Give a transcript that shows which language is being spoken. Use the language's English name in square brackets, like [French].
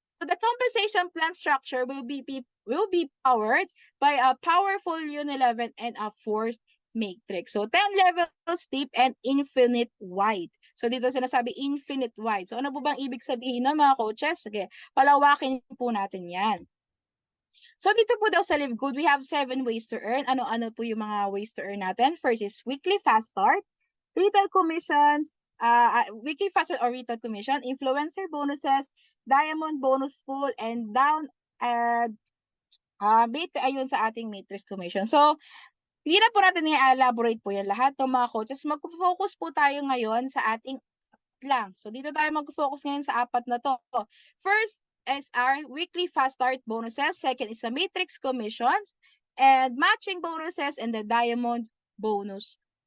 [English] So, the compensation plan structure will be powered by a powerful Uni11 and a forced matrix. So, 10 levels deep and infinite wide. So, [Filipino] dito sinasabi [English] infinite wide. [Filipino] So, ano po bang ibig sabihin ng mga coaches? Sige, palawakin po natin yan. So, dito po daw sa Live Good, [English] we have 7 ways to earn. [Filipino] Ano-ano po yung mga [English] ways to earn [Filipino] natin? [English] First is weekly fast start, retail commissions, weekly fast start or retail commission, influencer bonuses, diamond bonus pool, and down [Filipino] ayun sa ating [English] matrix commission. [Filipino] So, hindi na po natin i-elaborate po yan lahat ng mga coaches. Mag-focus po tayo ngayon sa ating lang. So, dito tayo mag-focus ngayon sa 4 na to. [English] First is our weekly fast start bonuses. Second is the matrix commissions and matching bonuses and the diamond bonus